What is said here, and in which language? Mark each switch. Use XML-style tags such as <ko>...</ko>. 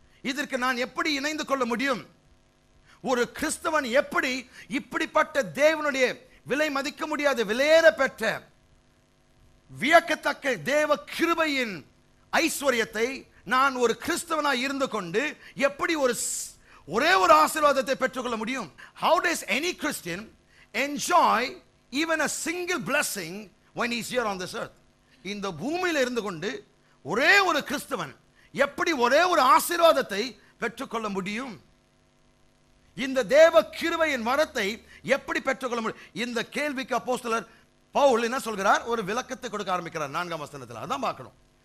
<ta>இதற்கு நான் எப்படி இணைந்து கொள்ள முடியும்? ஒரு கிறிஸ்தவன் எப்படி இப்படிப்பட்ட தேவனுடைய விலை மதிக்க முடியாத விலையேற பெற்ற வியக்கத்தக்க தேவ கிருபையின் ஐஸ்வர்யத்தை நான் ஒரு கிறிஸ்தவனாய் இருந்து கொண்டு எப்படி ஒரே ஒரு ஆசீர்வாதத்தை பெற்றுக்கொள்ள முடியும்?</ta> <en>How does any Christian enjoy even a single blessing when he is here on this earth?</en> <ta>இந்த பூமியில் இருந்து கொண்டு ஒரே ஒரு கிறிஸ்தவன் எப்படி ஒரே ஒரு ஆசீர்வாதத்தை பெற்றுக்கொள்ள முடியும்? இந்த தேவ கிருபையின் வரத்தை எப்படி பெற்றுக்கொள்ள முடியும்? இந்த கேள்விக்கு அப்போஸ்தலர் பவுல் என்ன சொல்கிறார்? ஒரு விளக்கத்தை கொடுக்க ஆரம்பிக்கிறார் 4ஆம் வசனத்தில். அதான் பார்க்கணும்.</ta>